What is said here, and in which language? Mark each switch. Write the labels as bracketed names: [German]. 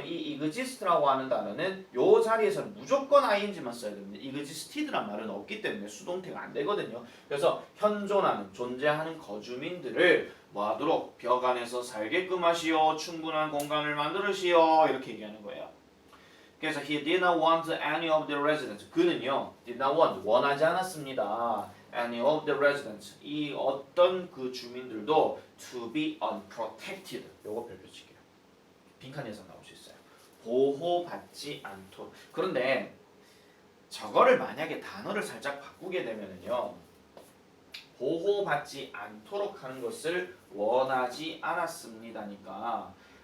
[Korean] 이 exist라고 하는 단어는 요 자리에서는 무조건 ing만 써야 됩니다. existed란 말은 없기 때문에 수동태가 안 되거든요. 그래서 현존하는 존재하는 거주민들을 뭐하도록 벽 안에서 살게끔 하시오. 충분한 공간을 만들으시오. 이렇게 얘기하는 거예요. [English] 그래서 he did not want any of the residents. [Korean] 그는요, [English] did not want [Korean] 원하지 않았습니다. [English] any of the residents. [Korean] 이 어떤 그 주민들도 [English] to be unprotected. [Korean] 요거 별표 칠게요. 빈칸 예상 나올 수 있어요. 보호받지 않도록. 그런데 저거를 만약에 단어를 살짝 바꾸게 되면은요, 보호받지 않도록 하는 것을 원하지 않았습니다니까.